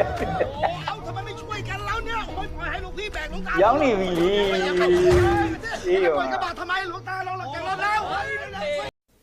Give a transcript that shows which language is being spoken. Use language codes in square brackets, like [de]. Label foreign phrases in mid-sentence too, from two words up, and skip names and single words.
[th] เอาทำไมไม่ช่วยกันแล้วเนี่ยปล่อยให้หลวงพี่แบกหลวงตา [my] ရောက်နေပြီလေ [th] ปล่อยกระบะทำไมหลวงตาเราหลังจากรถแล้ว